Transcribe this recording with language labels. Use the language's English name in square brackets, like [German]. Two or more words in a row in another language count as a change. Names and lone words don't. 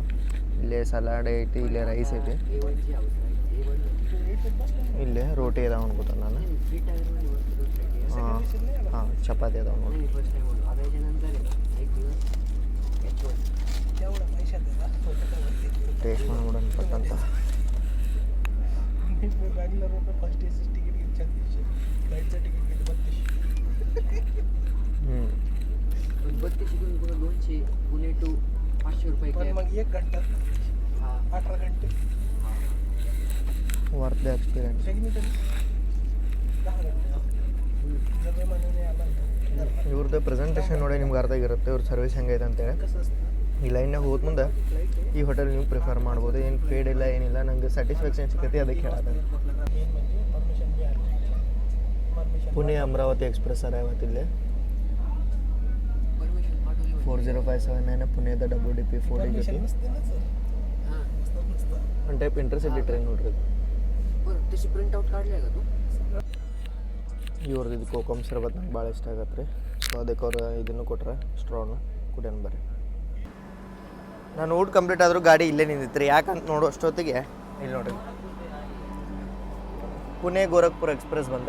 [Kannada] ಇಲ್ಲೇ ಸಲಾಡ್ ಐತಿ, ಇಲ್ಲೇ ರೈಸ್ ಐತಿ, ಇಲ್ಲೇ ರೋಟಿ ಅದಾವ ಅನ್ಕೋತ ನಾನು. ಹಾಂ ಚಪಾತಿ ಅದಾವ ನೋಡಿ. ಟೇಸ್ಟ್ ಮಾಡ್ಬಿಡೋಣ ಪಟ್ಟಂತ. हम्म [Marathi] 200 पुणे टू 500 रुपये. पण मग 1 घंटा 18 घंटे [English] worth the experience. [Kannada] ಇವ್ರದ್ದು ಪ್ರೆಸೆಂಟೇಷನ್ ನೋಡಿ ನಿಮ್ಗೆ ಅರ್ಥ ಆಗಿರುತ್ತೆ ಇವ್ರ ಸರ್ವಿಸ್ ಹೆಂಗೈತೆ ಅಂತೇಳಿ. ಈ ಲೈನ್ನಾಗ ಹೋದ ಮುಂದೆ ಈ ಹೋಟೆಲ್ ನೀವು ಪ್ರಿಫರ್ ಮಾಡ್ಬೋದು. ಏನು ಪೇಡ್ ಇಲ್ಲ ಏನಿಲ್ಲ, ನಂಗೆ ಸ್ಯಾಟಿಸ್ಫ್ಯಾಕ್ಷನ್ ಸಿಕ್ಕೈತಿ, ಅದಕ್ಕೆ ಹೇಳೋದು. ಪುಣೆ ಅಮರಾವತಿ ಎಕ್ಸ್ಪ್ರೆಸ್ ಸರ್ ಇವತ್ತಿಲ್ಲಿ 4057 ಪುಣೆದ WDP 4D ಜೊತೆ ಒಂದು [English] type intercity train [Kannada] ನೋಡ್ರಿ. [Marathi] त्याची [English] print out [Marathi] काढली आहे का तू? [Kannada] ಇವ್ರದ್ದು ಇದು ಕೋಕಮ್ ಶರಬತ್ ನಂಗೆ ಭಾಳ ಇಷ್ಟ ಆಗತ್ತೆ ರೀ. ಸೊ ಅದಕ್ಕೆ ಅವ್ರು ಇದನ್ನು ಕೊಟ್ರೆ ಸ್ಟ್ರಾನು ಕುಡಿಯೋಣ ಬರ್ರಿ. ನಾನು ಊಟ ಕಂಪ್ಲೀಟ್ ಆದರೂ ಗಾಡಿ ಇಲ್ಲೇ ನಿಂದಿತ್ತು ರೀ. ಯಾಕಂತ ನೋಡೋ ಅಷ್ಟೊತ್ತಿಗೆ ಇಲ್ಲಿ ನೋಡ್ರಿ ಪುಣೆ ಗೋರಖ್ಪುರ್ ಎಕ್ಸ್ಪ್ರೆಸ್ ಬಂದ.